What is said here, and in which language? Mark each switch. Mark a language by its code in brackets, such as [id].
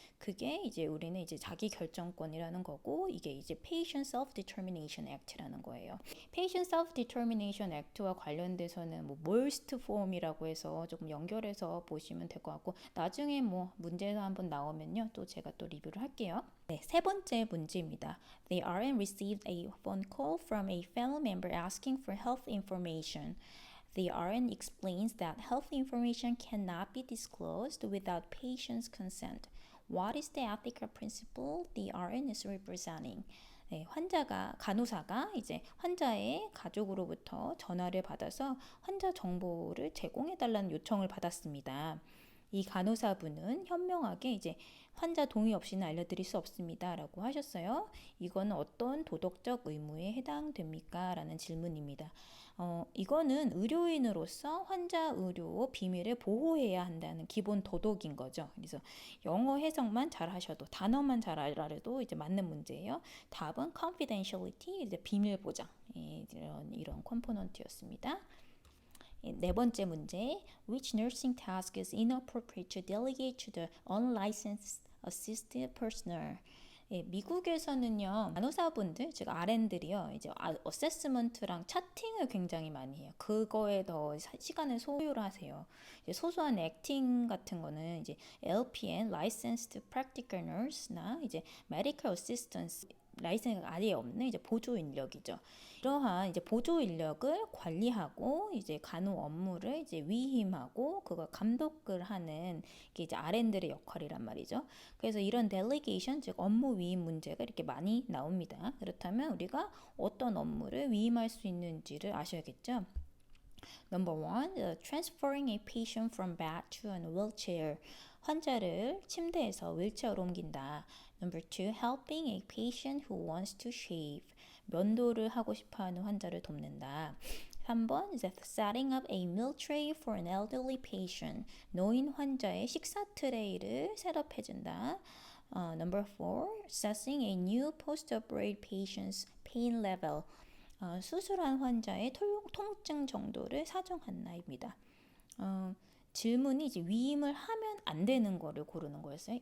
[ko] 그게 이제 우리는 이제 자기 결정권이라는 거고 이게 이제 Patient Self-Determination Act라는 거예요. Patient Self-Determination Act와 관련돼서는 뭐 Molst Form이라고 해서 조금 연결해서 보시면 될 것 같고 나중에 뭐 문제가 한번 나오면요 또 제가 또 리뷰를 할게요. 네, 세 번째 문제입니다. [en] The RN received a phone call from a fellow member asking for health information. The RN explains that health information cannot be disclosed without patient's consent. What is the ethical principle the RN is representing? [ko] 네, 간호사가 이제 환자의 가족으로부터 전화를 받아서 환자 정보를 제공해달라는 요청을 받았습니다. 이 간호사분은 현명하게 이제 환자 동의 없이는 알려드릴 수 없습니다 라고 하셨어요. 이거는 어떤 도덕적 의무에 해당됩니까? 라는 질문입니다. 이거는 의료인으로서 환자 의료 비밀을 보호해야 한다는 기본 도덕인 거죠. 그래서 영어 해석만 잘 하셔도 단어만 잘 알아도 이제 맞는 문제예요. 답은 confidentiality, 이제 비밀 보장 이런 컴포넌트였습니다. 네 번째 문제, [en] which nursing task is inappropriate to delegate to the unlicensed assisted personnel? [ko] 미국에서는요 간호사분들 즉 RN들이요 이제 어세스먼트랑 차팅을 굉장히 많이 해요. 그거에 더 시간을 소요를 하세요. 이제 소소한 액팅 같은 거는 이제 LPN (Licensed Practical Nurse)나 이제 Medical Assistants 라이센스가 아예 없는 이제 보조 인력이죠. 이러한 이제 보조 인력을 관리하고 이제 간호 업무를 이제 위임하고 그걸 감독을 하는 게 이제 RN들의 역할이란 말이죠. 그래서 이런 델리게이션 즉 업무 위임 문제가 이렇게 많이 나옵니다. 그렇다면 우리가 어떤 업무를 위임할 수 있는지를 아셔야겠죠. [en] Number one, transferring a patient from bed to a wheelchair. [ko] 환자를 침대에서 휠체어로 옮긴다. [en] Number two, helping a patient who wants to shave. [ko] 면도를 하고 싶어하는 환자를 돕는다. [en] 3번, setting up a meal tray for an elderly patient. [ko] 노인 환자의 식사 트레이를 셋업해준다. [en] Number four, assessing a new post-operative patient's pain level. [ko] 수술한 환자의 통증 정도를 사정한 나입니다. 질문이 이제 위임을 하면 안 되는 거를 고르는 거였어요.